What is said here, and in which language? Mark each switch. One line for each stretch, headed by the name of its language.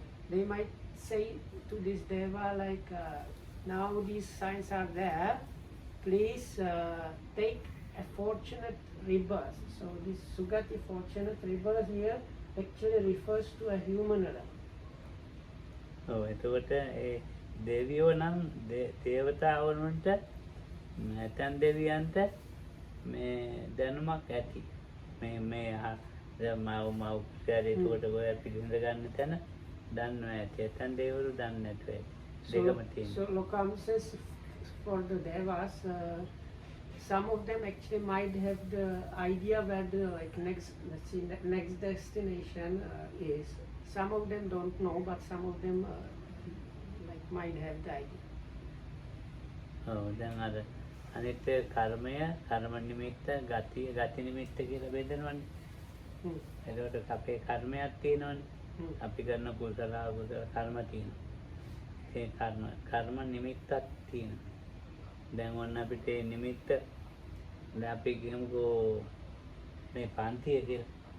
English: They might say to this deva like now these signs are there, please take a fortunate rebirth. So this Sugati fortunate rebirth here actually refers to a human realm.
Sinhala: එතකොට ඒ දෙවියෝ නම් දේවතාවුන්ට නැතන් දෙවියන්ට මේ දැනුමක් ඇති. මේ මව ශරීරයට ගොය පිළිඳ ගන්න තැන දන්නවා ඇති. නැතන් දේවරු දන්නේ නැතුව ඇති. දෙකම තියෙනවා.
English: So Lokam says for the devas, some of them actually might have the idea where the like next destination is. Some of them don't know, but some of them like might have the idea.
Sinhala: දැන් අර අනිත් කර්මය කර්ම නිමිත්ත ගති නිමිත්ත කියලා බෙදනවනේ. එතකොට අපේ කර්මයක් තියෙනවනේ. අපි කරන කුසල අකුසල කර්ම තියෙනවා. ඒ කර්ම නිමිත්තක් තියෙනවා. දැන් ඔන්න අපිට මේ නිමිත්ත දැන් අපි කියමුකෝ මේ පන්තිය කියලා.